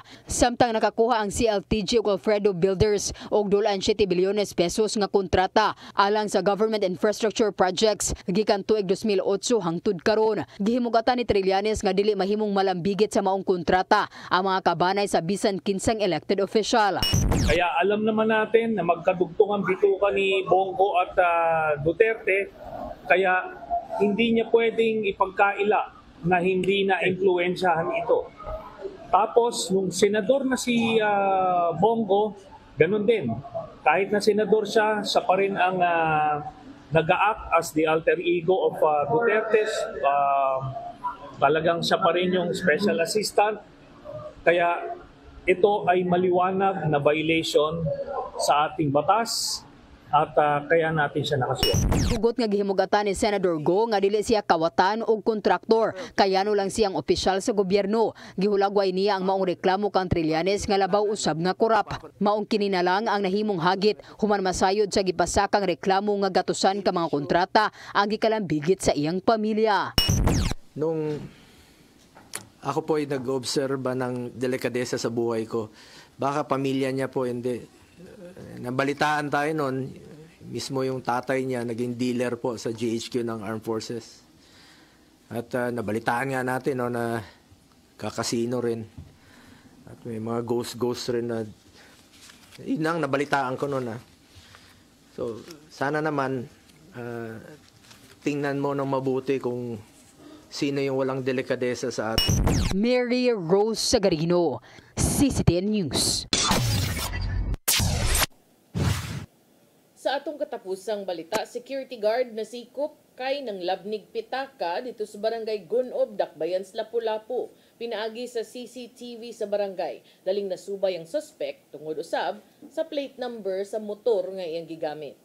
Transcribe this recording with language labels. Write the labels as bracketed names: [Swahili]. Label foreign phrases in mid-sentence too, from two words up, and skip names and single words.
[Cebuano] Samtang nakakuha ang CLTG ug Alfredo Builders og 7 bilyones pesos nga kontrata alang sa [English] government infrastructure projects [Cebuano] gikan tuig 2008 hangtod karon. Gihimugatan ni Trillanes nga dili mahimong malambigit sa maong kontrata ang mga kabanay sa bisan kinsang [English] elected official. [Filipino] Kaya alam naman natin na magkadugtong ang bituka ni Bongo at Duterte, kaya hindi niya pwedeng ipagkaila na hindi na impluwensyahan ito. Tapos, nung senador na si Bongo, ganun din. Kahit na senador siya, siya pa rin ang nag-a-act [English] as the alter ego of Duterte. [Filipino] Talagang siya pa rin yung [English] special assistant. [Filipino] Kaya ito ay maliwanag na violation sa ating batas. At kaya natin siya nakasuha. [Cebuano] Hugot nga gihimugatan ni Senator Go nga dili siya kawatan o kontraktor, kayano lang siyang opisyal sa gobyerno. Gihulagway niya ang maong reklamo kang Trillanes nga labaw usab nga korap. Maong kini na lang ang nahimong hagit human masayod sa gipasakang reklamo nga gatusan ka mga kontrata ang gikalambigit sa iyang pamilya. [Filipino] Nung ako po ay nag-obserba ng delikadesa sa buhay ko, baka pamilya niya po hindi. Nabalitaan tayo noon, mismo yung tatay niya naging dealer po sa GHQ ng Armed Forces. At nabalitaan nga natin na kakasino rin. At may mga ghost rin na yun ang nabalitaan ko noon. So sana naman tingnan mo ng mabuti kung sino yung walang delikadesa sa atin. Mary Rose Sagarino, CCTN News. [Cebuano] Sa atong katapusang balita, [English] security guard [Cebuano] na sikop kay ng labnig pitaka dito sa barangay Gunob, Dakbayan, Lapu-Lapu. Pinaagi sa CCTV sa barangay. Daling nasubay ang suspect tungod usab sa [English] plate number [Cebuano] sa motor nga iyang gigamit.